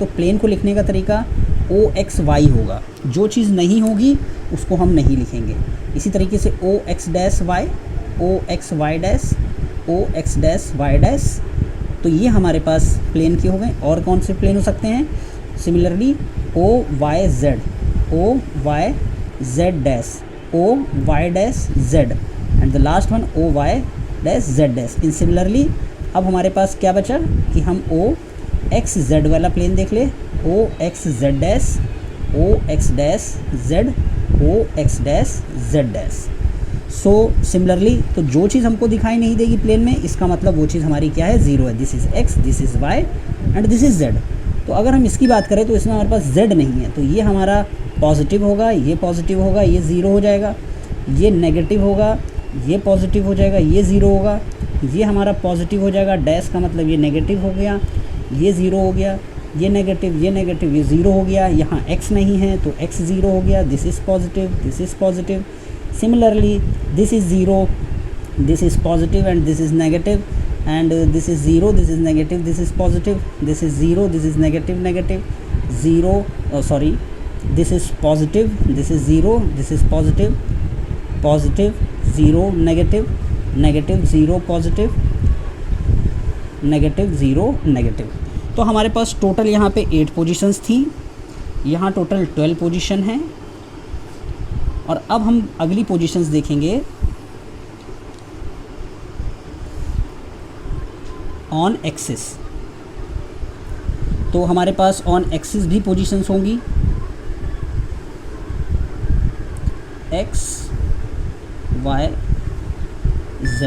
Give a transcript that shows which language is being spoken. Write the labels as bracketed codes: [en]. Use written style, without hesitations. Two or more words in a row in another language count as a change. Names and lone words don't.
[hi] तो प्लेन को लिखने का तरीका O X Y होगा. जो चीज़ नहीं होगी उसको हम नहीं लिखेंगे. इसी तरीके से O X डैश Y, O X Y डैश, O X डैश Y डैश. तो ये हमारे पास प्लेन के हो गए. और कौन से प्लेन हो सकते हैं, सिमिलरली [en] O Y Z, O Y z dash o y dash z and the last one o y dash z dash। [hi] इन सिमिलरली अब हमारे पास क्या बचा कि हम o x z वाला प्लेन देख ले, [en] o x z dash o x dash z o x dash z dash। so similarly [hi] तो जो चीज़ हमको दिखाई नहीं देगी प्लेन में, इसका मतलब वो चीज़ हमारी क्या है, ज़ीरो है। [en] this is x, this is y and this is z. [hi] तो अगर हम इसकी बात करें तो इसमें हमारे पास z नहीं है, तो ये हमारा पॉजिटिव होगा, ये पॉजिटिव होगा, ये ज़ीरो हो जाएगा। ये नेगेटिव होगा, ये पॉजिटिव हो जाएगा, ये ज़ीरो होगा। ये हमारा पॉजिटिव हो जाएगा, डैश का मतलब ये नेगेटिव हो गया, ये ज़ीरो हो गया। ये नेगेटिव, ये ज़ीरो हो गया। यहाँ x नहीं है तो x ज़ीरो हो गया। [en] this is positive, this is positive. Similarly, this is 0, this is positive and this is negative, and this is 0, this is negative, this is positive, this is 0, this is negative, 0, this is positive, this is 0, this is positive, 0, negative, 0, positive, 0, negative। [hi] तो हमारे पास टोटल यहाँ पे 8 पोजीशंस थी, यहाँ टोटल 12 पोजीशन हैं। और अब हम अगली पोजीशंस देखेंगे [en] on axis. [hi] तो हमारे पास [en] on axis [hi] भी पोजीशंस होंगी, x y z।